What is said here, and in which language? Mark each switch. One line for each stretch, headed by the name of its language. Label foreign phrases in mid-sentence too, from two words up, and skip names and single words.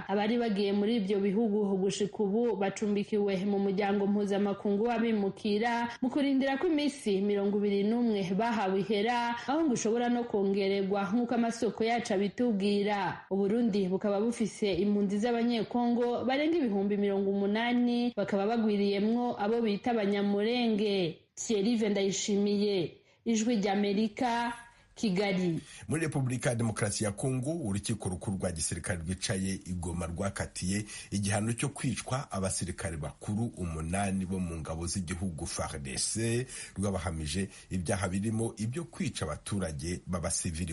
Rundi: Abari bagiye muri ibyo bihugu gushika ubu bacumbikiwe mu muryango mpuzamakungu w'abimukira mu kurindira ko iminsi 21 bahawe ihera aho ngo ushobora no kongererwa nk'uko amasoko yacu abitubwira. Uburundi bukaba bufise impunzi z'abanyekongo barenga 80,000 bakaba bagwiriyemwo abo bita abanyamurenge. Thierry Vendayishimiye, Ijwi ry'Amerika, Kigali.
Kinyarwanda: Muri Repubulika ya Demokarasi ya Kongo urukiko rukuru rwa gisirikare rwicaye Igoma rwakatiye igihano cyo kwicwa abasirikare bakuru 8 bo mu ngabo z'igihugu FARDC rwabahamije ibyaha birimo ibyo kwica abaturage b'abasivili.